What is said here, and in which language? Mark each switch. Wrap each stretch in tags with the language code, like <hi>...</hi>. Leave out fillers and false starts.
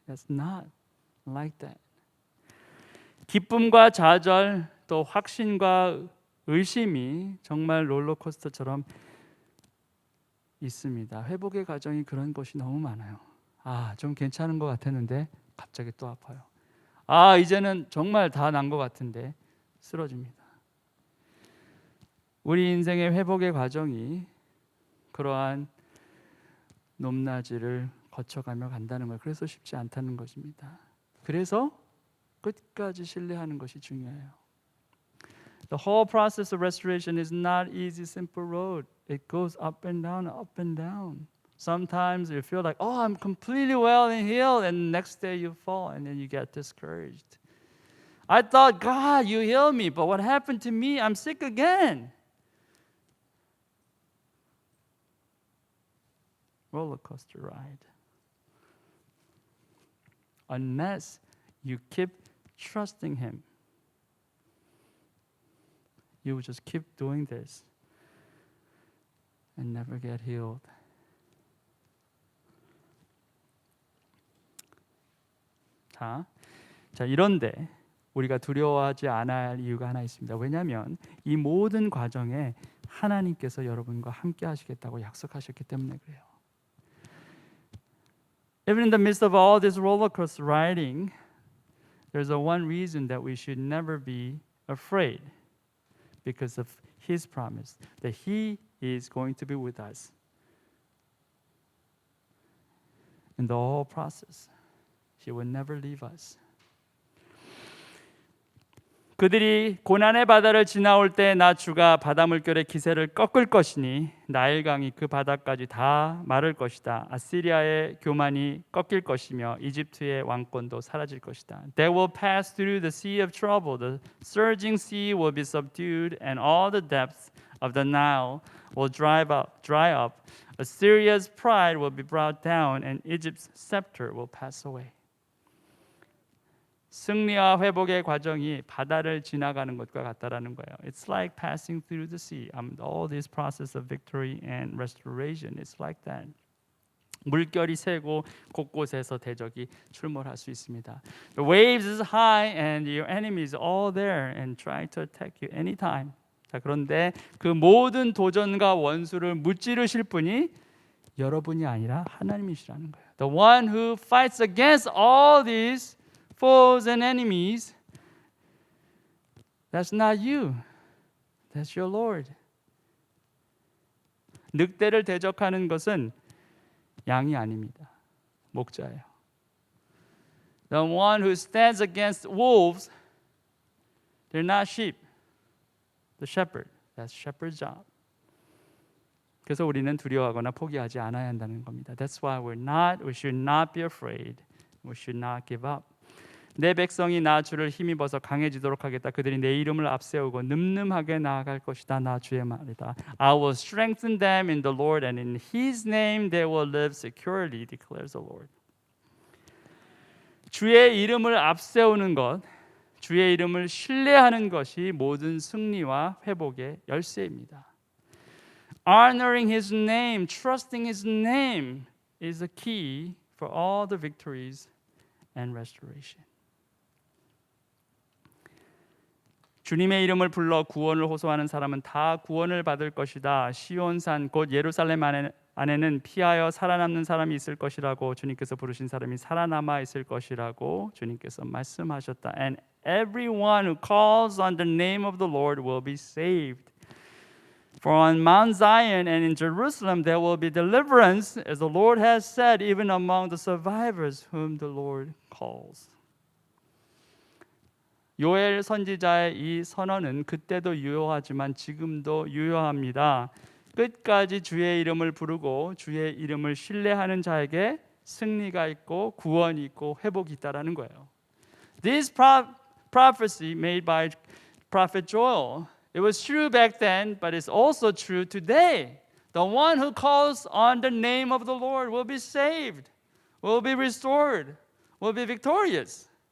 <en>That's not like that.</en> <ko>기쁨과 좌절 또 확신과 의심이 정말 롤러코스터처럼 있습니다. 회복의 과정이 그런 것이 너무 많아요. 좀 괜찮은 것 같았는데 갑자기 또 아파요. 이제는 정말 다 난 것 같은데 쓰러집니다. 우리 인생의 회복의 과정이 그러한 높낮이를 거쳐가며 간다는 거예요. 그래서 쉽지 않다는 것입니다. 그래서 끝까지 신뢰하는 것이 중요해요.</ko> <en>The whole process of restoration is not easy, simple road. It goes up and down, up and down. Sometimes you feel like, I'm completely well and healed, and the next day you fall, and then you get discouraged. I thought, God, you healed me, but what happened to me? I'm sick again. Roller coaster ride. Unless you keep trusting Him, you will just keep doing this and never get healed.</en> <ko>자, 이런데 우리가 두려워하지 않아야 할 이유가 하나 있습니다. 왜냐하면 이 모든 과정에 하나님께서 여러분과 함께 하시겠다고 약속하셨기 때문에 그래요.</ko> <en>Even in the midst of all this roller coaster riding, there's one reason that we should never be afraid, because of His promise that He is going to be with us in the whole process. He will never leave us.</en> <ko>그들이 고난의 바다를 지나올 때 나 주가 바다 물결의 기세를 꺾을 것이니 나일강이 그 바다까지 다 마를 것이다. 아시리아의 교만이 꺾일 것이며 이집트의 왕권도 사라질 것이다.</ko> <en>They will pass through the sea of trouble. The surging sea will be subdued and all the depths of the Nile will dry up. Assyria's pride will be brought down and Egypt's scepter will pass away.</en> <ko>승리와 회복의 과정이 바다를 지나가는 것과 같다라는 거예요.</ko> <en>It's like passing through the sea. All this process of victory and restoration, it's like that.</en> <ko>물결이 세고 곳곳에서 대적이 출몰할 수 있습니다.</ko> <en>The waves is high and your enemies all there and trying to attack you anytime.</en> <ko>자, 그런데 그 모든 도전과 원수를 무찌르실 분이 여러분이 아니라 하나님이시라는 거예요.</ko> <en>The one who fights against all these foes and enemies, that's not you. That's your Lord.</en> <ko>늑대를 대적하는 것은 양이 아닙니다. 목자예요.</ko> <en>The one who stands against wolves, they're not sheep. The shepherd, that's shepherd's job.</en> <ko>그래서 우리는 두려워하거나 포기하지 않아야 한다는 겁니다.</ko> <en>That's why we should not be afraid. We should not give up.</en> <ko>내 백성이 나 주를 힘입어서 강해지도록 하겠다. 그들이 내 이름을 앞세우고 늠름하게 나아갈 것이다. 나 주의 말이다.</ko> <en>I will strengthen them in the Lord and in His name they will live securely, declares the Lord.</en> <ko>주의 이름을 앞세우는 것, 주의 이름을 신뢰하는 것이 모든 승리와 회복의 열쇠입니다.</ko> <en>Honoring His name, trusting His name is the key for all the victories and restoration.</en> <ko>주님의 이름을 불러 구원을 호소하는 사람은 다 구원을 받을 것이다. 시온산 곧 예루살렘 안에는 피하여 살아남는 사람이 있을 것이라고 주님께서 부르신 사람이 살아남아 있을 것이라고 주님께서 말씀하셨다.</ko> <en>And everyone who calls on the name of the Lord will be saved. For on Mount Zion and in Jerusalem there will be deliverance, as the Lord has said, even among the survivors whom the Lord calls.</en> <ko>요엘 선지자의 이 선언은 그때도 유효하지만 지금도 유효합니다. 끝까지 주의 이름을 부르고 주의 이름을 신뢰하는 자에게 승리가 있고 구원이 있고 회복이 있다라는 거예요.</ko> <en>This prophecy made by prophet Joel, it was true back then, but it's also true today. The one who calls on the name of the Lord will be saved, will be restored, will be victorious.</en>